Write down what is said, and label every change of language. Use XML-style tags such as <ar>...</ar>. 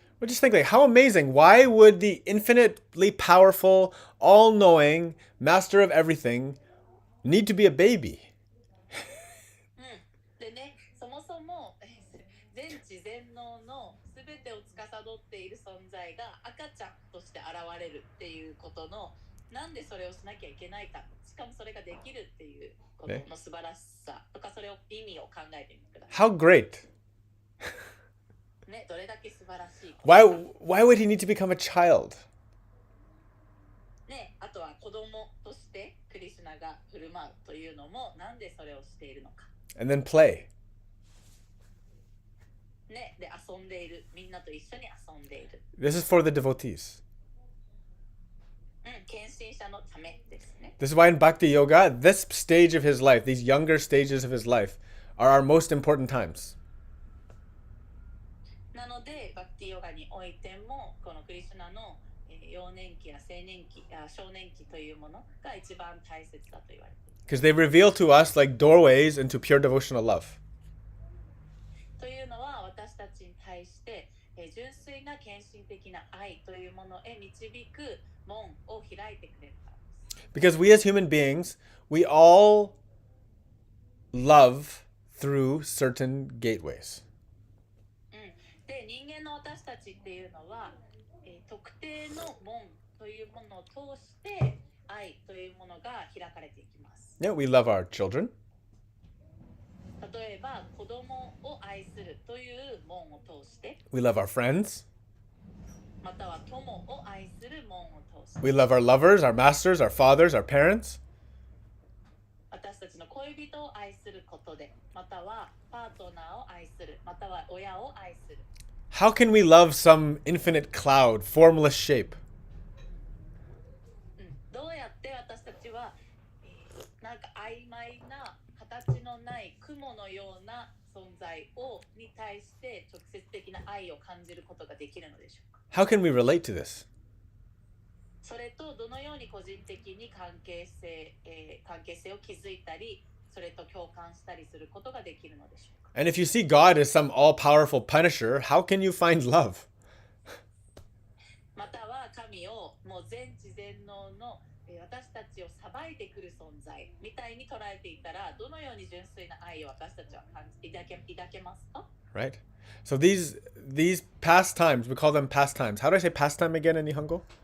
<en>But just think, like, how amazing. Why would the infinitely powerful, all-knowing, master of everything need to be a baby?</en> <ja>でね、そもそも全知全能の全てを司っている存在が赤ちゃんとして現れるっていうことの、なんでそれをしなきゃいけないか、しかもそれができるっていうことの素晴らしさとか、それを意味を考えてみてください。</ja> <en>How great.</en> <ja>ね、どれだけ素晴らしい。</ja> <en>Why would he need to become a child?</en> <ja>ね、あとは子供としてクリシュナが振る舞うというのも、なんでそれをしているのか。</ja> <en>And then play.</en> <ja>ね、で遊んでいる、みんなと一緒に遊んでいる。</ja> <en>This is for the devotees.</en> <ja>献身者のためですね。</ja> <en>This is why in Bhakti Yoga, this stage of his life, these younger stages of his life, are our most important times.</en> <ja>なのでバクティヨガにおいても、このクリシュナの幼年期や青年期や少年期というものが一番大切だと言われている。</ja> <en>Because they reveal to us like doorways into pure devotional love.</en> <ja>というのは、私たちに対して純粋な献身的な愛というものへ導く門を開いてくれるからです。</ja> <en>Because we as human beings, we all love through certain gateways.</en> <ja>で、人間の私たちっていうのは、特定の門というものを通して愛というものが開かれていきます。</ja> <en>Yeah, we love our children.</en> <ja>例えば子供を愛するという門を通して、</ja> <en>We love our friends.</en> <ja>または友を愛する門を通して、</ja> <en>We love our lovers, our masters, our fathers, our parents.</en> <ja>私たちの恋人を愛することで、またはパートナーを愛する、または親を愛する。</ja> <en>How can we love some infinite cloud, formless shape?</en> <ja>どうやって私たちは、なんか曖昧な形のない雲のような存在に対して直接的な愛を感じることができるのでしょうか。</ja> <en>How can we relate to this?</en> <ja>それとどのように個人的に関係性を築いたり、それと共感したりすることができるのでしょうか。</ja> <en>And if you see God as some all-powerful punisher, how can you find love?</en> <ja>または神をもう全知全能の私たちを裁いてくる存在みたいに捉えていたら、どのように純粋な愛を私たちは抱けますか？</ja> <en>Right? So these pastimes, we call them pastimes. How do I say pastime again in Nihongo?</en>